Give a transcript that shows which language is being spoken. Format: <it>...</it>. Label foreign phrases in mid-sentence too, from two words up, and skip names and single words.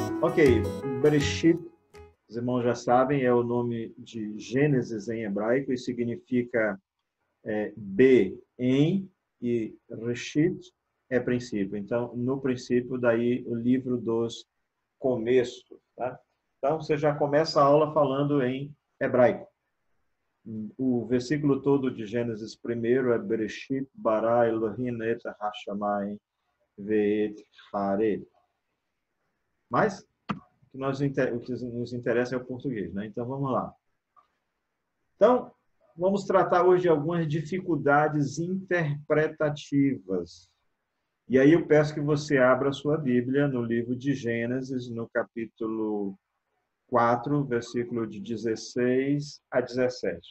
<pt>Ok, Bereshit, os irmãos já sabem, é o nome de Gênesis em hebraico e significa B, em, e Reshit é princípio. Então, no princípio, daí o livro dos começos. Tá? Então, você já começa a aula falando em hebraico. O versículo todo de Gênesis primeiro é</pt> <he>בראשית ברא אלהים את השמים ואת הארץ.</he> <pt>Mas o que nos interessa é o português, né? Então, vamos lá. Então, vamos tratar hoje de algumas dificuldades interpretativas. E aí eu peço que você abra a sua Bíblia no livro de Gênesis, no capítulo 4, versículo de 16 a 17.</pt>